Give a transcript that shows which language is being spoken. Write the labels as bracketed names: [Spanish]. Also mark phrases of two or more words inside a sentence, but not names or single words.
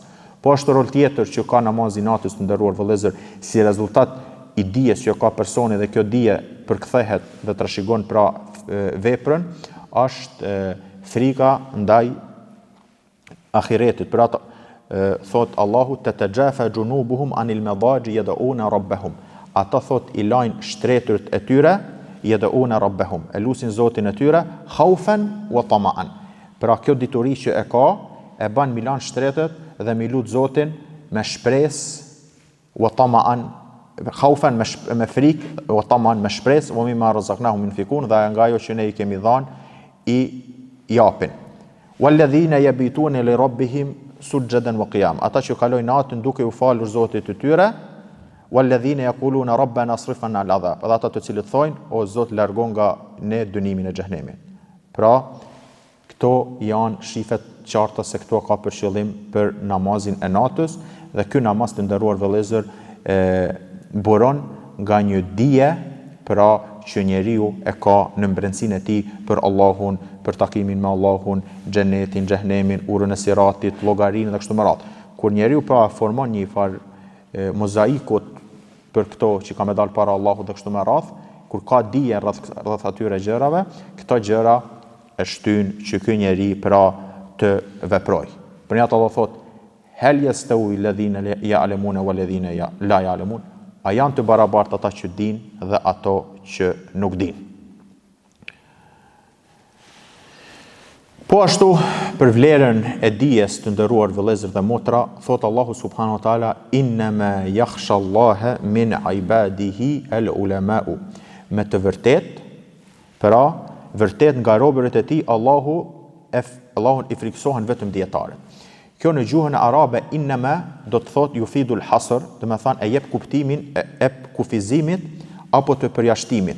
[Albanian] Po ashtu rol tjetër që ka namazi natës, të nderuar vëllezër, si rezultat i dijes që ka personi dhe kjo dije përkthehet dhe trashëgon pra veprën, është frika ndaj ahiretit. Pra thot Allahu [Arabic] تتجافى جنوبهم عن المضاجع يدعون ربهم. [Albanian] Ata thot i lajnë shtretërit e tyre [Arabic] يدعون ربهم, [Albanian] e lusin Zotin e tyre [Arabic] خوفا وطمعا. [Albanian] Pra kjo dituri që e ka e ban milan shtretët dhe mi lut Zotin me shpresë [Arabic] وطمعا, [Albanian] khaufen me frikë, [Arabic] وطمعا [Albanian] me shpresë, [Arabic] ومما رزقناهم ينفقون, [Albanian] dhe nga ajo që ne i kemi dhënë i japin. [Arabic] والذين يبيتون لربهم سجدا وقياما. [Albanian] Ata që kalojnë natën duke u falur Zotit të tyre, [Arabic] والذين يقولون ربنا اصرف عنا العذاب. [Albanian] Ata të cilët thojnë, o Zot, largon nga ne dënimin e xhenemit. Pra, këto janë shifet qarta se këto ka për qëllim për namazin e natës, dhe ky namaz, të nderuar vëllezër, buron nga një dije pra që njeriu e ka në mbrëmsinë e tij për Allahun, për takimin me Allahun, xhenetin, xhehenemin, urën e siratit, llogarinë dhe kështu me radhë. Kur njeriu pra formon një farë mozaikut për këto që ka me dalë para Allahut dhe kështu me radhë, kur ka dije rreth atyre gjërave, këto gjëra e shtyn që ky njeri pra të veproj. Për një atë Allah thot, [Arabic] هل يستوي الذين يعلمون والذين لا يعلمون. [Albanian] A janë të barabartë ata që dinë dhe ato që nuk dinë. Po ashtu, për vlerën e dijes të nderuar vëllezër dhe motra, thot Allahu [Arabic] سبحانه وتعالى, إنما يخشى الله من عباده العلماء. [Albanian] Me të vërtet, pra vërtet nga robërit e tij Allahun i friksohen vetëm dietarët. Kjo në gjuhën arabe innama do të thot [Arabic] يفيد الحصر, [Albanian] do të thonë e jep kuptimin e kufizimit apo të përjashtimit.